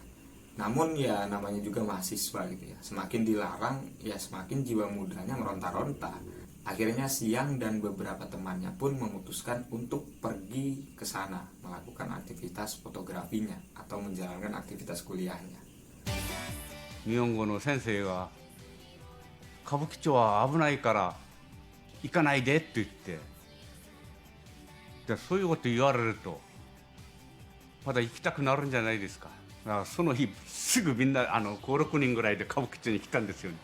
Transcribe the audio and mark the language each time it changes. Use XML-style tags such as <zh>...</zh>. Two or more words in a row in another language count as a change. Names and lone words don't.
<id>Namun ya namanya juga mahasiswa gitu ya, semakin dilarang ya semakin jiwa mudanya meronta-ronta. Akhirnya Siang dan beberapa temannya pun memutuskan untuk pergi ke sana melakukan aktivitas fotografinya atau menjalankan aktivitas kuliahnya.</id> <ja>日本語の先生が歌舞伎町は危ないから行かないでって言って、でそういうこと言われるとまだ行きたくなるんじゃないですか。だからその日すぐみんな5、6人ぐらいで歌舞伎町に来たんですよね。</ja>